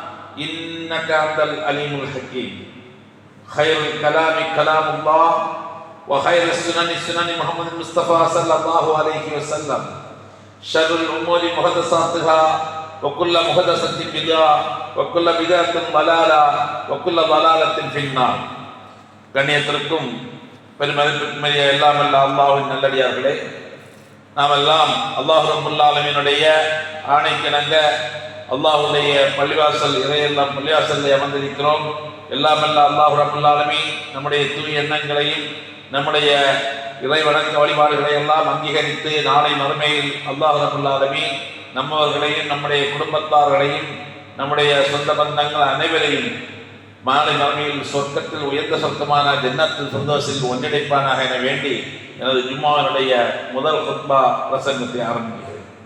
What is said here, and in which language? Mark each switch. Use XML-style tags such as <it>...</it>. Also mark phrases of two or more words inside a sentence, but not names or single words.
<ar>إنك أنت العليم الحكيم خير الكلام كلام الله وخير السنن سنن محمد المصطفى صلى الله عليه وسلم شر الأمور محدثاتها وكل محدثة بدعة وكل بدعة ضلالة وكل ضلالة في النار</ar> <ta>கண்ணியத்திற்கும் பெருமதிப்பிற்குரிய எல்லாம் அல்ல அல்லாஹ்வின் நல்லடியார்களே, நாம் எல்லாம் அல்லாஹ் ரப்பல் ஆலமீனுடைய ஆணைக்கிணங்க அல்லாஹ்வுடைய பள்ளிவாசல் இறையெல்லாம் பள்ளிவாசலில் அமர்ந்திருக்கிறோம். எல்லாம் அல்ல அல்லாஹ்</ta> <ar>رب العالمين</ar> <ta>நம்முடைய தூய எண்ணங்களையும் நம்முடைய இறை வணக்க வழிபாடுகளை எல்லாம் அங்கீகரித்து நாளை மறுமையில் அல்லாஹ்</ta> <ar>رب العالمين</ar> <ta>நம்மவர்களையும் நம்முடைய குடும்பத்தார்களையும் நம்முடைய சொந்த பந்தங்கள் அனைவரையும் மாலை மறுமையில் சொர்க்கத்தில் உயர்ந்த சொர்க்கமான ஜன்னத்தில் சந்தோஷத்தில் ஒன்றிணைப்பானாக என வேண்டி எனது ஜும்மாவினுடைய முதல் குத்பா பிரசங்கத்தை ஆரம்பிக்கிறேன்.</ta>